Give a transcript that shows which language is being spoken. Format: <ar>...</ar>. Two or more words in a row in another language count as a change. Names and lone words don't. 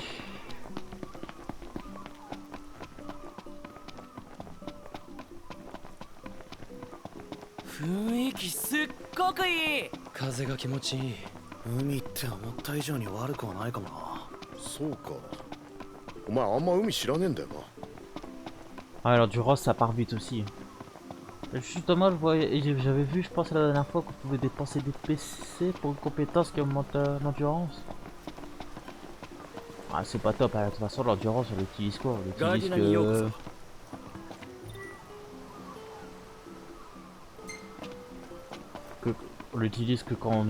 <ja>風が気持ちいい. 海って思った以上に悪くはないかもな。そうか。お前あんま海知らねえんだよな。</ja> <fr>Ah, alors du Ross ça part vite aussi. Justement, j'avais vu, je pense la dernière fois qu'on pouvait dépenser des PC pour une compétence qui augmente l'endurance. Ah, c'est pas top, hein. De toute façon l'endurance on l'utilise quoi? On l'utilise on l'utilise que quand on...</fr>